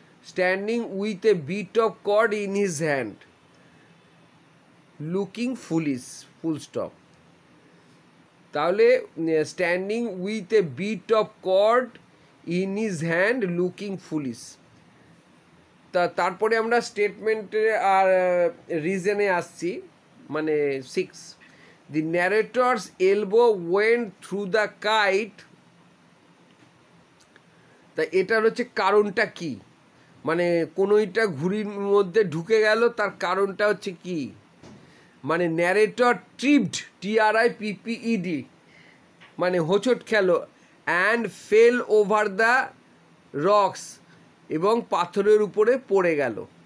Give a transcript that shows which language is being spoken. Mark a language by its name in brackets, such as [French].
[English] Standing with a bit of cord in his hand, looking foolish, full stop. [Bangla] তাহলে [English] Standing with a bit of cord in his hand looking foolish. [Bangla] তারপরে আমরা স্টেটমেন্টে আর রিজনে আসছি, মানে 6। [English] The narrator's elbow went through the kite [Bangla] তা এটার হচ্ছে কারণটা কি, মানে কোনোইটা ঘুড়ির মধ্যে ঢুকে গেল, তার কারণটা হচ্ছে কি, মানে [English] narrator tripped, TRIPPED, [Bangla] মানে হোঁচট খেলো, [English] and fell over the rocks, [Bangla] এবং পাথরের উপরে পড়ে গেল।